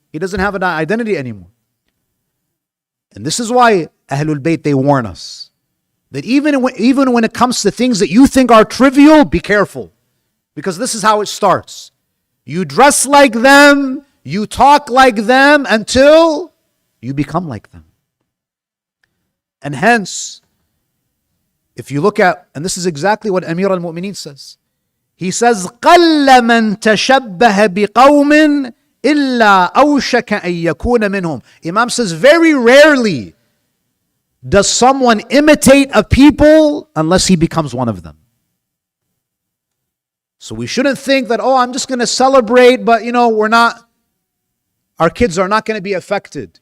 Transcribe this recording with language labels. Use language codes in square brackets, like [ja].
[en] He doesn't have an identity anymore. And this is why Ahlul Bayt, they warn us that even when it comes to things that you think are trivial, be careful. Because this is how it starts. You dress like them, you talk like them until you become like them. And hence, if you look at, and this is exactly what Amir al-Mu'mineen says. He says, [ar] قَلَّ مَنْ تَشَبَّهَ بِقَوْمٍ إِلَّا أَوْشَكَ أَن يَكُونَ مِنْهُمْ. [en] Imam says, very rarely does someone imitate a people unless he becomes one of them. So we shouldn't think that, oh, I'm just going to celebrate, but our kids are not going to be affected.